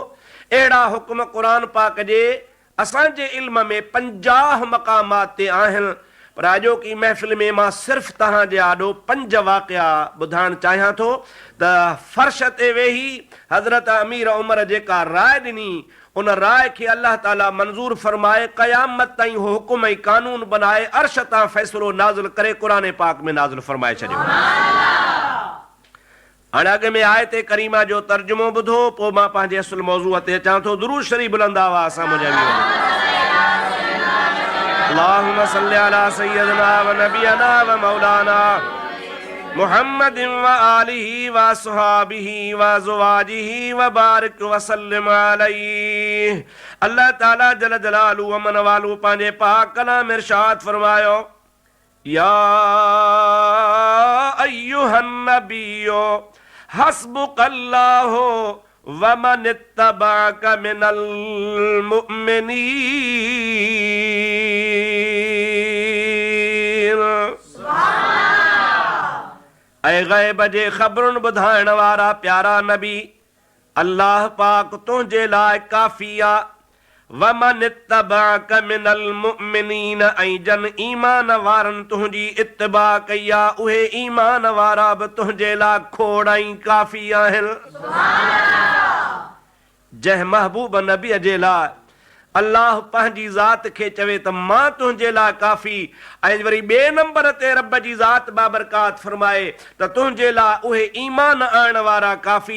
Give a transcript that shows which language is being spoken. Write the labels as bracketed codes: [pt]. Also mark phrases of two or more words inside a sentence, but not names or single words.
[sd] अहिड़ा हुकुम क़ुरान पाक जे असांजे इल्म में 50 मक़ामात ते आहिनि, पर अॼोकी महफ़िल में मां सिर्फ़ु तव्हांजे आॾो 5 वाक़िया ॿुधाइणु चाहियां थो त फ़र्श ते वेही हज़रत अमीर उमर जेका राय ॾिनी, उन राय खे अल्लाह ताला मंज़ूर फरमाए क़यामत ताईं हो हुकुम ऐं कानून बनाए अर्श तां फ़ैसिलो नाज़िल करे क़ुरान पाक में नाज़िल फरमाए छॾियो। हाणे अॻ में आयत करीमा जो तर्जुमो ॿुधो, पोइ मां पंहिंजे असुल मौज़ूअ ते अचां थो। दुरूद शरीफ़ बुलंद आवाज़ सां मुंहिंजा वीर। [ar] اللهم صل على سيدنا ونبينا ومولانا محمد وآله وأصحابه وأزواجه وبارك وسلم عليه. [sd] अल्लाह ताला [ar] جل جلاله [sd] अमन वालू पंहिंजे पाक कलाम इरशाद फरमायो, [ar] يا أيها النبي حسبك الله ومن اتبعك من المؤمنين. [sd] ऐ गैब जे ख़बरुनि ॿुधाइण वारा प्यारा नबी, अल्लाह पाक तुंहिंजे लाइ काफ़ी आ। [ar] ومن اتبعك من المؤمنين, [sd] ऐं जन ईमान वारनि तुंहिंजी इत्तिबा कई आ, उहे ईमान वारा बि तुंहिंजे लाइ खोड़ ऐं काफ़ी आहिनि। जंहिं महबूब नबीअ जे लाइ अल्लाह पंहिंजी ज़ात खे चवे त मां तुंहिंजे लाइ काफ़ी, ऐं वरी ॿिए नंबर ते रब जी ज़ात बाबरकात फरमाए त तुंहिंजे लाइ उहे ईमान आणण वारा काफ़ी।